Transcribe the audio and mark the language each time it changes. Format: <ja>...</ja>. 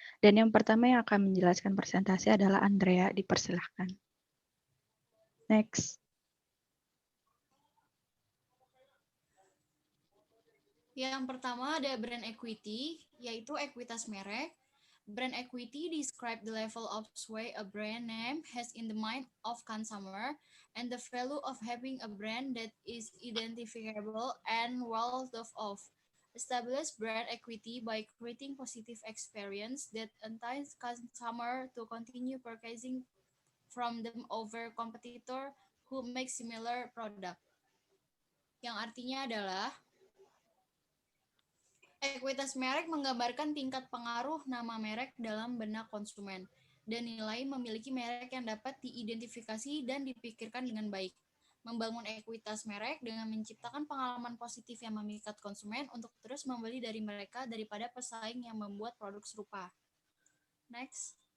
<id>Dan yang pertama yang akan menjelaskan presentasi adalah Andrea, dipersilahkan.</id> <en>Next.</en> <id>yang pertama ada brand equity, yaitu ekuitas merek.</id> <en>Brand equity describe the level of sway a brand name has in the mind of consumer and the value of having a brand that is identifiable and well thought of. Establish brand equity by creating positive experience that entice consumer to continue purchasing from them over competitor who make similar product.</en> <id>Yang artinya adalah ekuitas merek menggambarkan tingkat pengaruh nama merek dalam benak konsumen dan nilai memiliki merek yang dapat diidentifikasi dan dipikirkan dengan baik. Membangun ekuitas merek dengan menciptakan pengalaman positif yang memikat konsumen untuk terus membeli dari mereka daripada pesaing yang membuat produk serupa.</id> <en>Next.</en>